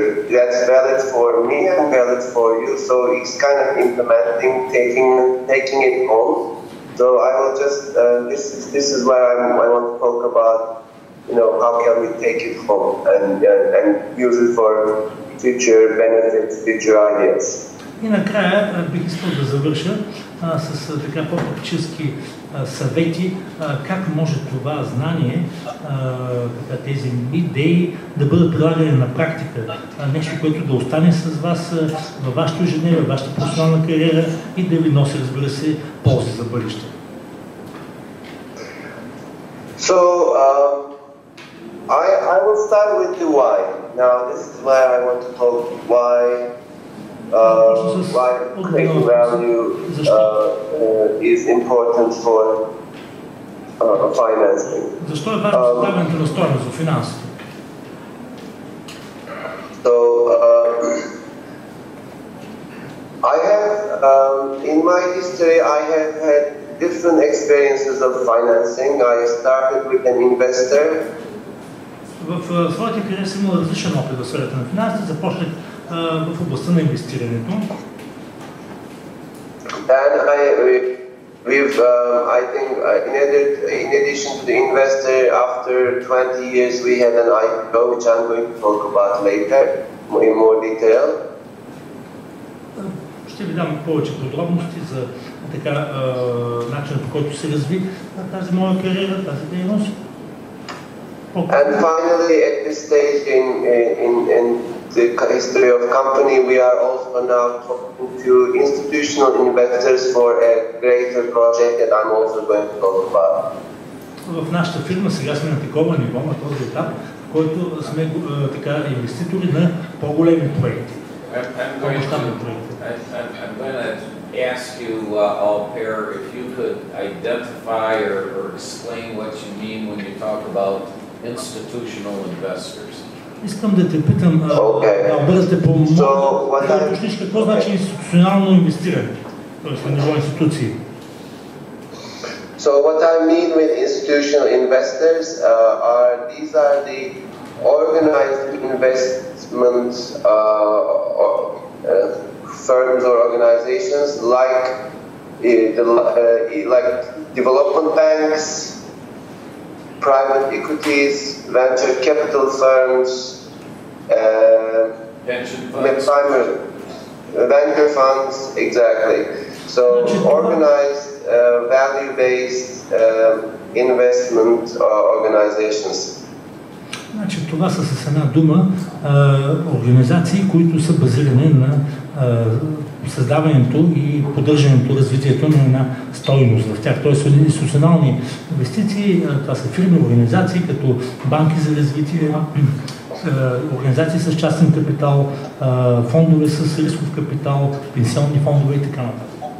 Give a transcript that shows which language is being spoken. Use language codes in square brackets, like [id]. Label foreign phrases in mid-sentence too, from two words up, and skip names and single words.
[en] That's valid for me and valid for you. So it's kind of implementing, taking it home. So I will just this is where I want to talk about, how can we take it home and use it for future benefits, future ideas. [bg] И накрая бих искал да завърша с така по-практически съвети как може това знание, тези идеи да бъдат прилагани на практика. Нещо, което да остане с вас във вашето ежедневие, във вашата професионална кариера и да ви носи, разбира се, ползи за бъдеще. [en] So, I will start with the why. Now, this is where I want to talk why creating value is important for financing. [bg] Защо е важно създаването на стойност за финансите? [en] So, I have, in my history, I have had different experiences of financing. I started with an investor. [bg] В своята кариера съм имал различен опит в сферата на финансите. Започнах в областта на инвестирането. [en] And I think in addition to the investor, after 20 years we had an IPO, which I'm going to talk about later in more detail. [bg] Ще ви дам повече подробности за начинът, по който се разви тази моя кариера, тази дейност. [en] And finally, at this stage in the history of company, we are also now talking to institutional investors for a greater project that I'm also going to talk about. [bg] В нашата фирма сега сме на такова ниво, на този етап, в който сме инвеститори на по-големи проекти. [en] I'm going to ask you all pair if you could identify or explain what you mean when you talk about institutional investors. [bg] Искам да те питам, да обърнете по да уточниш какво значи институционално инвестиране, т.е. на ниво институции. [en] So what I mean with institutional investors these are the organized investment firms or organizations like development banks, private equities, venture capital firms, pension funds, venture funds, exactly. So organized, value-based investment organizations. [bg] Значи това са с една дума организации, които са базирани на създаването и поддържането, развитието на една стойност в тях. Тоест институционални инвестиции, това са фирми, организации като банки за развитие, организации с частен капитал, фондове с рисков капитал, пенсионни фондове и така нататък.